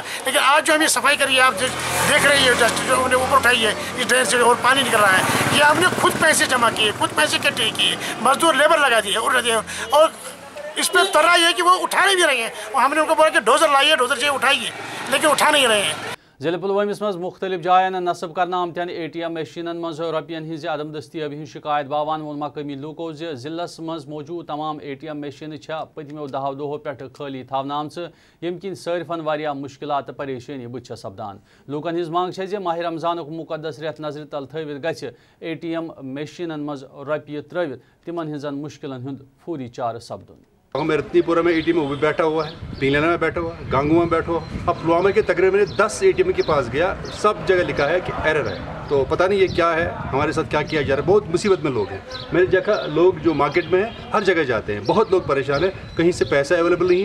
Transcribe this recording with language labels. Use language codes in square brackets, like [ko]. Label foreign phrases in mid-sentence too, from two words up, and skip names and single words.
[hi] लेकिन आज जो हम ये सफाई करी है, आप देख रही है डस्ट जो हमने ऊपर उठाई है इस ड्रेन से और पानी निकल रहा है, ये हमने खुद पैसे जमा किए, खुद पैसे इकट्ठे किए, मजदूर लेबर लगा दिए और इस पर तर रही है कि वो उठा नहीं भी रहे हैं। और हमने उनको बोला कि डोजर लाइए, डोजर से उठाइए, लेकिन उठा नहीं रहे हैं। [ks] जिले पुलवामिस मज मुख्तलिफ जायन नस्ब कर आमतन ATM मशीन मज रपियन हज अदम दस्तियाबी हज शिकायत बावान वोन मकामी लूको जिलस मज मौजूद तमाम ATM मशीन पतमो 10 दोहों पे खाली थावन यम किन सारिफन वारिया मुश्किलात परेशानी बुथ सपदान। लूकन हज मांग माह रमजान मुकदस रेत नजर तल थवित गछ ATM मशीन मज रपिय त्रवित तिमन हजन मुश्किलन हुंद फौरी चार सपदुन। [hi] मेरे रत्नीपुरा में ATM वो भी बैठा हुआ है, पीलेना में बैठा हुआ है, गांगुआ में बैठा हुआ। अब पुलवामा के तकरीबन 10 ATM के पास गया, सब जगह लिखा है कि एरर है। तो पता नहीं ये क्या है, हमारे साथ क्या किया जा रहा है। बहुत मुसीबत में लोग हैं। मेरे जगह लोग जो मार्केट में है हर जगह जाते हैं, बहुत लोग परेशान है, कहीं से पैसा अवेलेबल नहीं है।